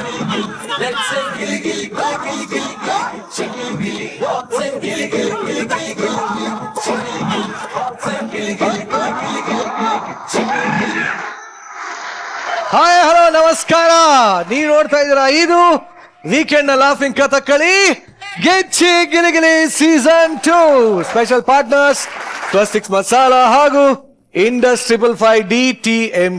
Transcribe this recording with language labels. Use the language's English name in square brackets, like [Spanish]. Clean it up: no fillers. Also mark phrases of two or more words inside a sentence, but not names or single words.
[English] Let's say gilly gilly gilly gilly gilly chicken gilly. Say gilly gilly gilly gilly gilly chicken gilly. Say gilly gilly gilly gilly gilly chicken gilly. [Kannada] ಹಾಯ್ ಹಲೋ ನಮಸ್ಕಾರ. ನೀವು ನೋಡ್ತಾ ಇದ್ದೀರಾ ಇದು ವೀಕೆಂಡ್ ಲಾಫಿಂಗ್ ಕಥಕ್ಕಳಿ ಗೆಚ್ಚಿ ಗಿಲಿಗಿಲಿ ಸೀಸನ್ 2. [English] special partners [Kannada] ಪ್ಲಾಸ್ಟಿಕ್ಸ್ ಮಸಾಲಾ ಹಾಗೂ ಇಂಡಸ್ 555 DTMT.